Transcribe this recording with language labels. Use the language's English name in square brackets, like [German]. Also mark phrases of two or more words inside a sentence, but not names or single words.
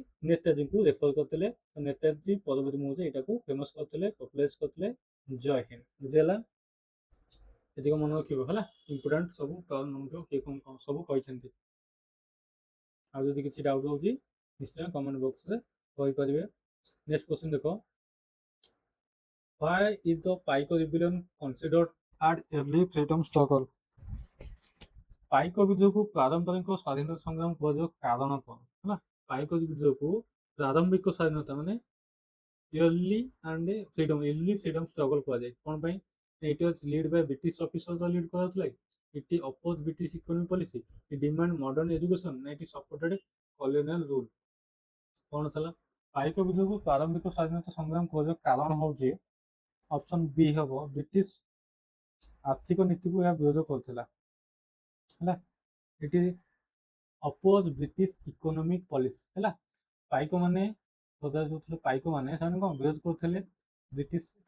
[Odia] ନେତାଜୀଙ୍କୁ ରେଫର କରିଥିଲେ ନେତାଜୀ ପରବର୍ତ୍ତୀ ମୁହୂର୍ତ୍ତରେ ଏଇଟାକୁ ଫେମସ୍ କରିଥିଲେ ପପୁଲାରାଇଜ କରିଥିଲେ [Hindi] जय हिंद [Odia] ବୁଝିହେଲା ଏତିକ ମନେ ରଖିବ ହେଲା ଇମ୍ପୋର୍ଟାଣ୍ଟ ସବୁ ଟର୍ମ ମନେ ରଖିବ କିଏ କ'ଣ କ'ଣ ସବୁ କହିଛନ୍ତି ଆଉ ଯଦି କିଛି ଡାଉଟ୍ ରହୁଛି ନିଶ୍ଚୟ [English] comment box [Odia] କହିପାରିବେ [English] next question [Odia] ଦେଖ [English] Why is the Paiko rebellion considered an early freedom struggle? [Odia] ପାଇକ ବିଦ୍ରୋହକୁ ପାରମ୍ପରିକ ସ୍ୱାଧୀନତା ସଂଗ୍ରାମ କୁହାଯିବ କାରଣ କ'ଣ ହେଲା ପାଇକ ବିଦ୍ରୋହକୁ ପ୍ରାରମ୍ଭିକ ସ୍ୱାଧୀନତା ମାନେ [English] early freedom struggle [Odia] କୁହାଯାଏ କ'ଣ ପାଇଁ [English] it was led by British officers [Odia] lead କରାଯାଉଥିଲା [English] it opposed British economic policy it demand modern education [Odia] ନା [English] it supported colonial rule [Odia] କ'ଣ ଥିଲା ପାଇକ ବିଦ୍ରୋହକୁ ପ୍ରାରମ୍ଭିକ ସ୍ୱାଧୀନତା ସଂଗ୍ରାମ କୁହାଯିବ କାରଣ ହେଉଛି [English] option B [Odia] ହେବ ବ୍ରିଟିଶ ଆର୍ଥିକ ନୀତିକୁ ଏହା ବିରୋଧ କରୁଥିଲା ହେଲା ଏଠି [English] oppose British economic policy [Odia] ହେଲା ପାଇକ ମାନେ ଯୋଉଥିଲେ ପାଇକ ମାନେ ସେମାନେ କ'ଣ ବିରୋଧ କରୁଥିଲେ ବ୍ରିଟିଶ